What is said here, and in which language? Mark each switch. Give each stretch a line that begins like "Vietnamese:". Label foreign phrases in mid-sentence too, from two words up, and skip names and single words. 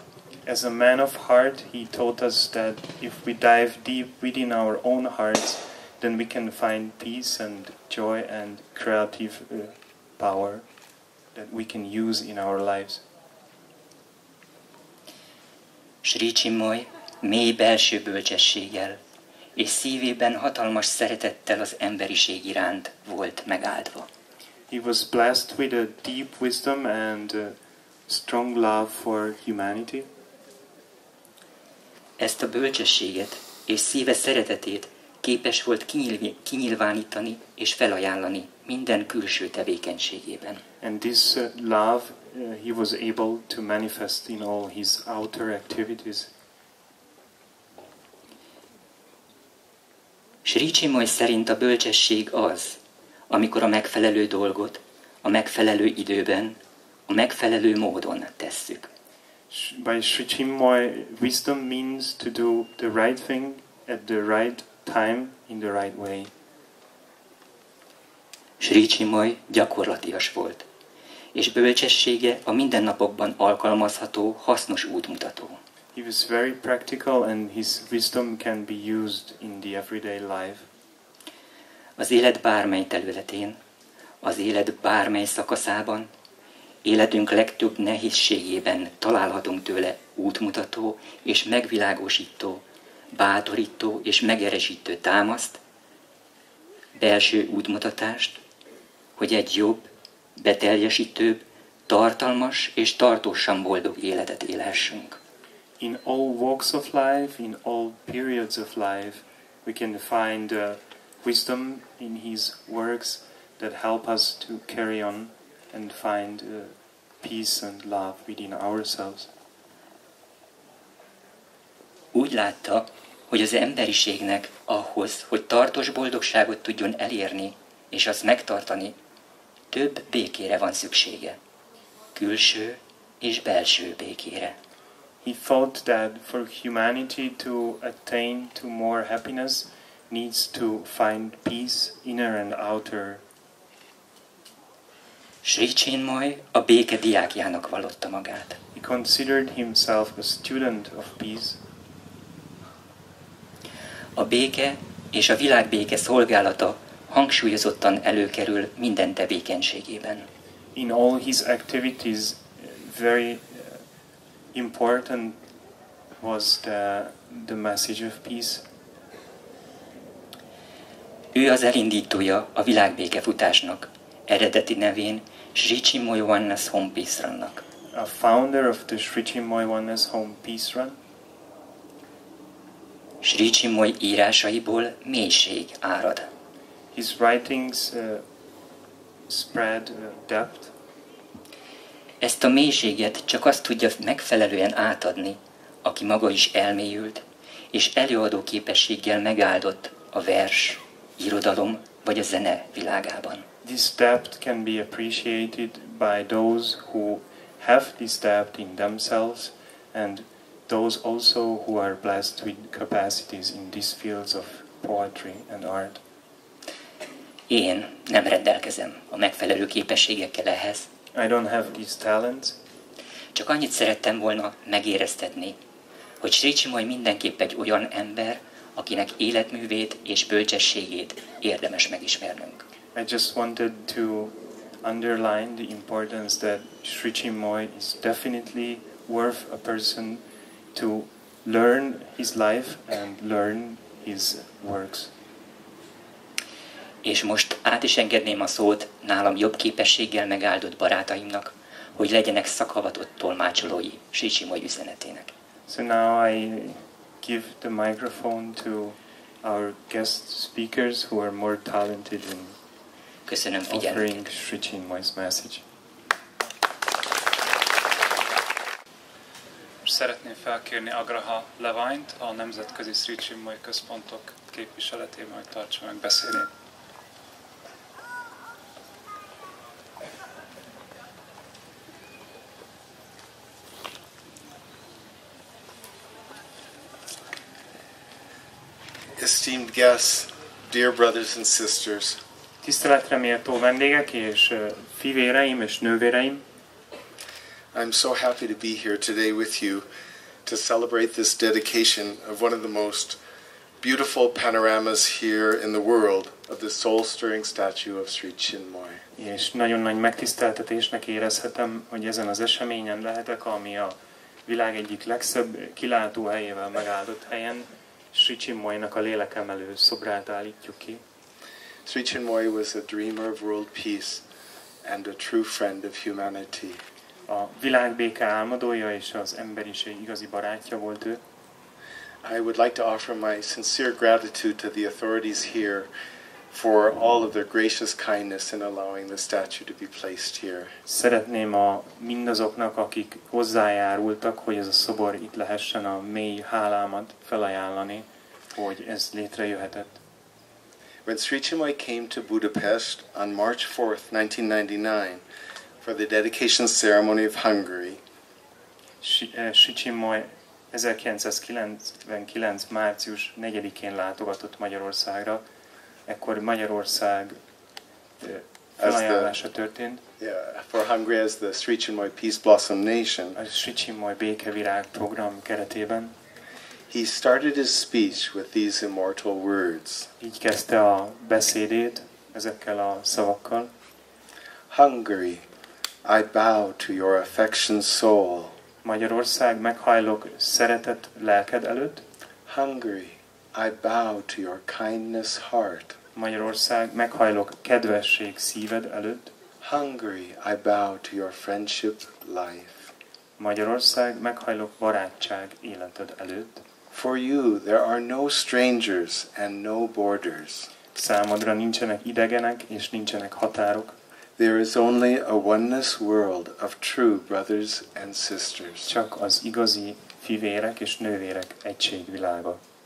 English: As a man of heart, he taught us that if we dive deep within our own hearts, then we can find peace and joy and creative power that we can use in our lives.
Hungarian: Sri Chinmoy mély belső bölcsességgel és szívében hatalmas szeretettel az emberiség iránt volt megáldva.
English: He was blessed with a deep wisdom and a strong love for humanity.
Hungarian: Ezt a bölcsességet és szíve szeretetét képes volt kinyilvánítani és felajánlani minden külső tevékenységében.
English: And this love he was able to manifest in all his outer activities.
Hungarian: Sri Chinmoy szerint a bölcsesség az, amikor a megfelelő dolgot a megfelelő időben, a megfelelő módon tesszük.
English: By Sri Chinmoy, wisdom means to do the right thing at the right time in the right way.
Hungarian: Sri Chinmoy gyakorlatias volt, és bölcsessége a mindennapokban alkalmazható, hasznos útmutató.
English: He was very practical and his wisdom can be used in the everyday life.
Hungarian: Az élet bármely területén, az élet bármely szakaszában, életünk legtöbb nehézségében találhatunk tőle útmutató és megvilágosító, bátorító és megerősítő támaszt, belső útmutatást, hogy egy jobb, beteljesítőbb, tartalmas és tartósan boldog életet élhessünk.
English: In all walks of life, in all periods of life, we can find wisdom in his works that help us to carry on and find peace and love within ourselves.
Hungarian: Úgy látta, hogy az emberiségnek ahhoz, hogy tartós boldogságot tudjon elérni és azt megtartani, több békére van szüksége. Külső és belső békére.
English: He thought that for humanity to attain to more happiness needs to find peace, inner and outer.
Hungarian: Sri Chinmoy a béke diákjának vallotta magát.
English: He considered himself a student of peace.
Hungarian: A béke és a világbéke szolgálata hangsúlyozottan előkerül minden tevékenységében.
English: In all his activities, very important was the message of peace.
Hungarian: Ő az elindítója a világbéke futásnak, eredeti nevén Sri Chinmoy Home Peace Runnak.
English: A founder of the Sri Chinmoy Home Peace Run.
Hungarian: Sri Chinmoy írásaiból mélység árad.
English: His writings spread depth.
Hungarian: Ezt a mélységet csak azt tudja megfelelően átadni, aki maga is elmélyült, és előadó képességgel megáldott a vers, irodalom vagy a zene világában.
English: This depth can be appreciated by those who have this depth in themselves and those also who are blessed with capacities in these fields of poetry and art.
Hungarian: Én nem rendelkezem a megfelelő képességekkel ehhez.
English: I don't have these talents.
Hungarian: Csak annyit szerettem volna megéreztetni, hogy Sri Chinmoy mindenképp egy olyan ember, akinek életművét és bölcsességét érdemes megismernünk.
English: I just wanted to underline the importance that Sri Chinmoy is definitely worth a person to learn his life and learn his works.
Hungarian: És most át is engedném a szót nálam jobb képességgel megáldott barátaimnak, hogy legyenek szakavatott tolmácsolói Sri Chinmoy üzenetének.
English: So now I give the microphone to our guest speakers who are more talented in
Hungarian: Köszönöm
English: offering
Hungarian: figyelmüket.
English: Sri Chinmoy's message.
Hungarian: Szeretném felkérni Agraha Leványt, a Nemzetközi Sri Chinmoy Központok képviseletében, hogy tartsa meg beszédét.
English: Esteemed guests, dear brothers and sisters,
Hungarian: Tiszteletre méltó vendégek és fivéreim és nővéreim,
English: I'm so happy to be here today with you to celebrate this dedication of one of the most beautiful panoramas here in the world of the soul-stirring statue of Sri Chinmoy.
Hungarian: és nagyon nagy megtiszteltetésnek érezhetem, hogy ezen az eseményen lehetek, ami a világ egyik legszebb kilátóhelyével megáldott helyen, Sri Chinmoynak a lélekemelő szobrát állítjuk ki.
English: Sri Chinmoy was a dreamer of world peace and a true friend of humanity.
Hungarian: A világbéke álmodója és az emberiség igazi barátja volt ő.
English: I would like to offer my sincere gratitude to the authorities here for all of their gracious kindness in allowing the statue to be placed here.
Hungarian: Szeretném mindazoknak, akik hozzájárultak, hogy ez a szobor itt lehessen, a mély hálámat felajánlani, hogy ez létrejöhetett.
English: When Sri Chinmoy came to Budapest on March 4th, 1999, for the dedication ceremony of Hungary,
Hungarian: Sri Chinmoy 1999. március 4-én látogatott Magyarországra, ekkor Magyarország felajánlása történt.
English: for Hungary as the Sri Chinmoy Peace Blossom Nation.
Hungarian: A Sri Chinmoy békevirág program keretében.
English: He started his speech with these immortal words.
Hungarian: Így kezdte a beszédét ezekkel a szavakkal.
English: Hungary, I bow to your affection soul.
Hungarian: Magyarország, meghajlok szeretet lelked előtt.
English: Hungary, I bow to your kindness heart.
Hungarian: Magyarország, meghajlok kedvesség szíved előtt.
English: Hungary, I bow to your friendship life.
Hungarian: Magyarország, meghajlok barátság életed előtt.
English: For you there are no strangers and no borders.
Hungarian: Számodra nincsenek idegenek és nincsenek határok.
English: There is only a oneness world of true brothers and sisters.
Hungarian: Csak az igazi fivérek és nővérek egységvilága.